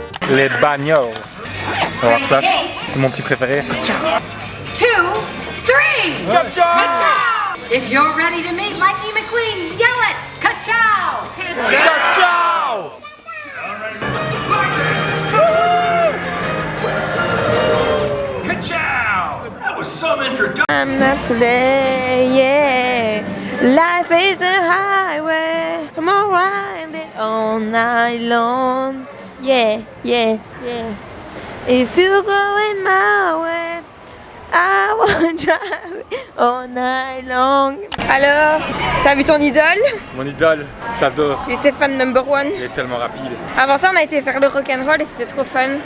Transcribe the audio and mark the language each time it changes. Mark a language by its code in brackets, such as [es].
[fr] Les bagnoles. On va voir Flash, c'est mon petit préféré. 2, 3! Ka-chow! [en] If you're ready to meet Lightning McQueen, yell it! Ka-chow! Ciao! Ka-chow! That was some introduction. I'm not today, yeah. Life is a highway. I'm gonna ride it all night long. Yeah, yeah, yeah. If you're going my way, I wanna drive it all night long. [fr] Alors, t'as vu ton idole? Mon idole, t'adore. Il était fan [en] number 1. [fr] Il est tellement rapide. Avant ça, on a été faire le rock'n'roll et c'était trop fun.